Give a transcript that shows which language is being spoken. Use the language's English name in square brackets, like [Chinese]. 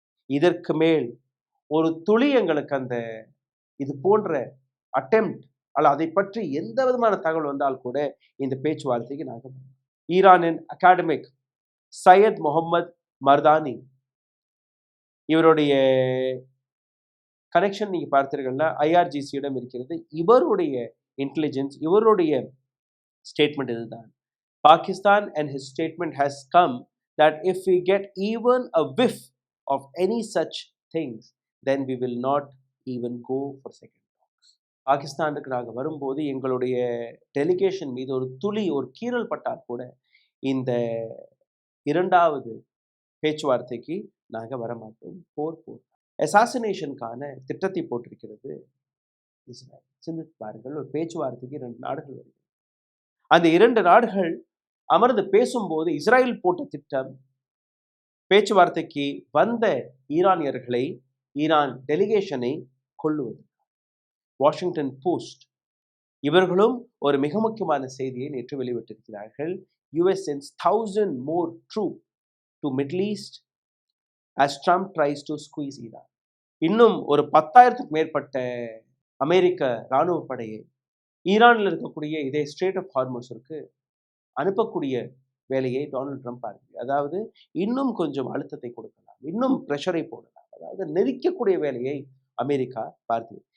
[Tamil] இதற்கு மேல் ஒரு துளி எங்களுக்கு அந்த இது போன்ற அட்டெம்ப்ட் அல்ல அதை பற்றி எந்த விதமான தகவல் வந்தால் கூட இந்த பேச்சுவார்த்தைக்கு நாங்கள் ஈரானின் அகாடமிக் சையத் முகமது மர்தானி இவருடைய கனெக்ஷன் நீங்க பார்த்தீர்கள்னா ஐஆர்ஜிசியிடம் இருக்கிறது. இவருடைய இன்டெலிஜென்ஸ், இவருடைய ஸ்டேட்மெண்ட் இதுதான். [English] Pakistan and his statement has come that if we get even a whiff of any such things, then we will not even go for second talks. [Tamil] பாகிஸ்தானுக்கு நாங்கள் வரும்போது எங்களுடைய டெலிகேஷன் மீது ஒரு துளி ஒரு கீறல் பட்டால் கூட இந்த இரண்டாவது பேச்சுவார்த்தைக்கு நாங்கள் வரமாட்டோம். போர் போர் அசாசினேஷனுக்கான திட்டத்தை போட்டிருக்கிறது இஸ்ரேல். சிந்தித்து பாருங்கள், ஒரு பேச்சுவார்த்தைக்கு 2 நாடுகள் வருகிறது. அந்த 2 நாடுகள் அமர்ந்து பேசும்போது இஸ்ரேல் போட்ட திட்டம் பேச்சுவார்த்தைக்கு வந்த ஈரானியர்களை, ஈரான் டெலிகேஷனை கொல்லுவது. வாஷிங்டன் போஸ்ட் இவர்களும் ஒரு மிக முக்கியமான செய்தியை நேற்று வெளியிட்டிருக்கிறார்கள். [English] US sends 1000 more troops to Middle East as Trump tries to squeeze Iran. [Tamil] இன்னும் ஒரு 10,000க்கு மேற்பட்ட அமெரிக்க இராணுவ படையை ஈரானில் இருக்கக்கூடிய இதே ஸ்ட்ரெய்ட் ஆஃப் ஹார்மஸிற்கு அனுப்பக்கூடிய வேலையை டொனால்ட் ட்ரம்ப் பார்க்கிறார். அதாவது இன்னும் கொஞ்சம் அழுத்தத்தை கொடுக்கலாம், இன்னும் ப்ரெஷரை போடலாம், அதாவது நெருக்கக்கூடிய வேலையை அமெரிக்கா பார்க்குது.